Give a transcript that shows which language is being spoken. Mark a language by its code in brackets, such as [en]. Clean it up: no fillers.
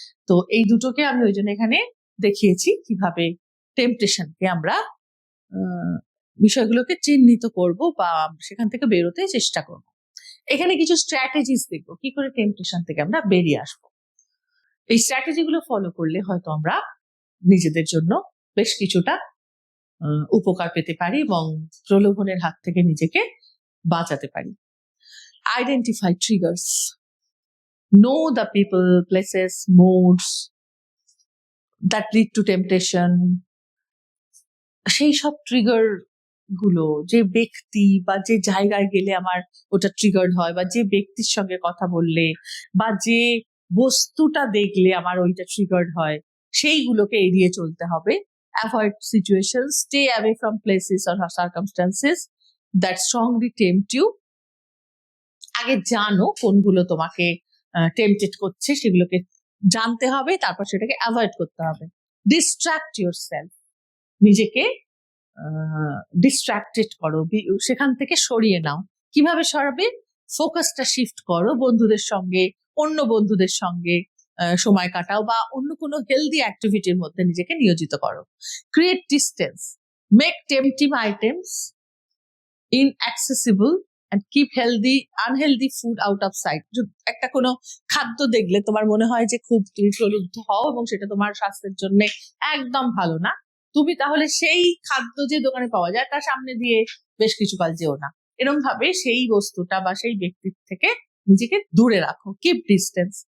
[bn] তো এই দুটোকে আমি ওই জন্য এখানে দেখিয়েছি কিভাবে টেম্পটেশনকে আমরা বিষয়গুলোকে চিহ্নিত করব বা সেখান থেকে বেরোতে চেষ্টা করব। এখানে কিছু স্ট্র্যাটেজিস দেখবো কি করে টেম্পটেশন থেকে আমরা বেরিয়ে আসবো। এই স্ট্র্যাটেজিগুলো ফলো করলে হয়তো আমরা নিজেদের জন্য বেশ কিছুটা উপকার পেতে পারি এবং প্রলোভনের হাত থেকে নিজেকে বাঁচাতে পারি। [en] Identify triggers, know the people, places, modes that lead to temptation. [bn] সেই সব ট্রিগার গুলো, যে ব্যক্তি বা যে জায়গায় গেলে আমার ওটা ট্রিগার্ড হয়, বা যে ব্যক্তির সঙ্গে কথা বললে বা যে বস্তুটা দেখলে আমার ওইটা ট্রিগার্ড হয়, সেইগুলোকে এড়িয়ে চলতে হবে। [en] Avoid situation, stay away from places or circumstances that strongly tempt you. [bn] আগে জানো কোনগুলো তোমাকে টেম্পটেড করছে, সেগুলোকে জানতে হবে, তারপর সেটাকে অ্যাভয়েড করতে হবে। [en] distract your self, [bn] নিজেকে ডিস্ট্রাক্টেড করো, সেখান থেকে সরিয়ে নাও। কিভাবে সরাবে? ফোকাসটা শিফট করো, বন্ধুদের সঙ্গে, অন্য বন্ধুদের সঙ্গে সময় কাটাও বা অন্য কোনো হেলদি অ্যাক্টিভিটির মধ্যে নিজেকে নিয়োজিত করো। [en] Create distance, make tempting items inaccessible and keep unhealthy food out of sight. [bn] একটা কোনো খাদ্য দেখলে তোমার মনে হয় যে খুব তুমি প্রলুব্ধ হও এবং সেটা তোমার স্বাস্থ্যের জন্য একদম ভালো না, তুমি তাহলে সেই খাদ্য যে দোকানে পাওয়া যায় তার সামনে দিয়ে বেশ কিছু কাল যেও না। এরকম ভাবে সেই বস্তুটা বা সেই ব্যক্তির থেকে নিজেকে দূরে রাখো। [en] Keep distance.